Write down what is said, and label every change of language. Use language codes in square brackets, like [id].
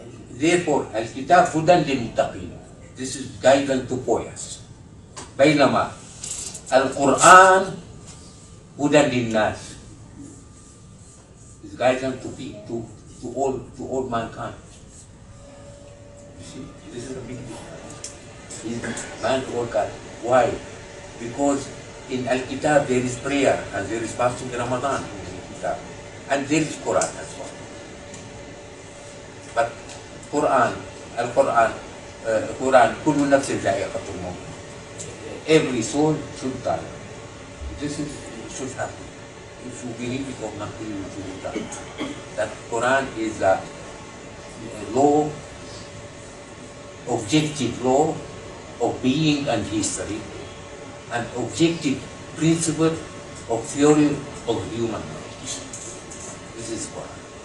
[ar] Therefore, الكتاب هدى للمتقين. [en] This is guidance to pious. [ar] بينما القرآن هدى للناس. [en] His guidance to all mankind. You see, this is a big difference. He's man to all God. Why? Because in Al-Kitab there is prayer and there is fasting in Ramadan in the Kitab. And there is Quran as well. But Quran, Al-Quran, Quran, [ar] كل نفس ذائقة الموت. [en] Every soul should die. This should happen. If you believe it or not, you should die. That Quran is a law, objective law of being and history, an objective principle of theory of human knowledge. This is Quran.